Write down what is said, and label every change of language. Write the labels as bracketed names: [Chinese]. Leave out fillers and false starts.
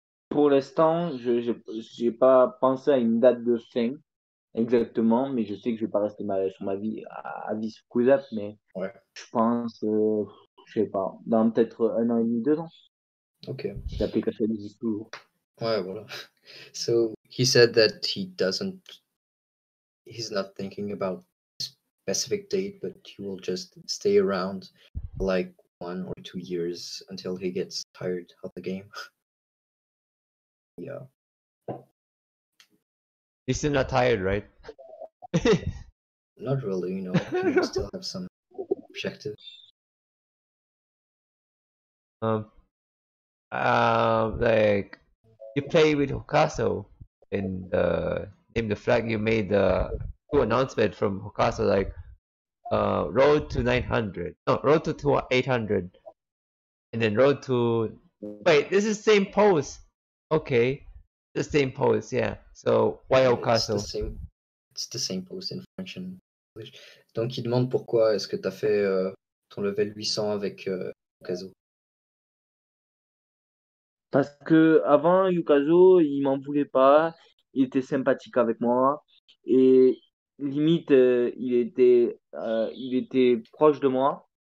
[French] Pour l'instant, je n'ai pas pensé à une date de fin exactement, mais je sais que je vais pas rester sur ma vie à vie sur Cousap, mais Ouais. je pense, je sais pas, dans peut-être 1 an et demi, 2 ans. Ok. Si l'application existe toujours. Ouais, voilà. [English] So he said that he's not thinking about a specific date, but he will just stay around for like 1 or 2 years until he gets tired of the game. Yeah. You're still not tired, right? Not really, you know, you still have some objectives. Like you play with Hokaso in the Name the Flag. You made the two announcement from Hokaso like road to 900, no, road to 800, and then road to. Wait, this is same pose. Okay, the same pose, yeah. So why It's Hokaso? the same post in French and English. [French] Donc il demande pourquoi est-ce que tu as fait ton level 800 avec Okazo. Parce que avant Yukazo, il m'en voulait pas, il était sympathique avec moi et limite il était proche de moi.